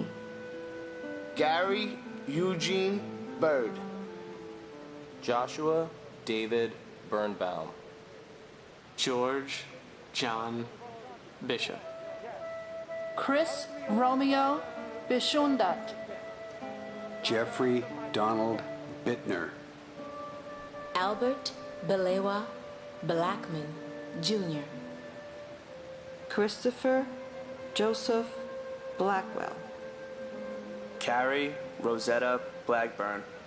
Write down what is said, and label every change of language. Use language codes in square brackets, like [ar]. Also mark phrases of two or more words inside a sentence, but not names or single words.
[en] Gary Eugene Bird. Joshua David Birnbaum. George John Bishop. Chris Romeo Bishundat. Jeffrey Donald Bittner. Albert Balewa Blackman, Jr. Christopher Joseph Blackwell. Carrie Rosetta Blackburn.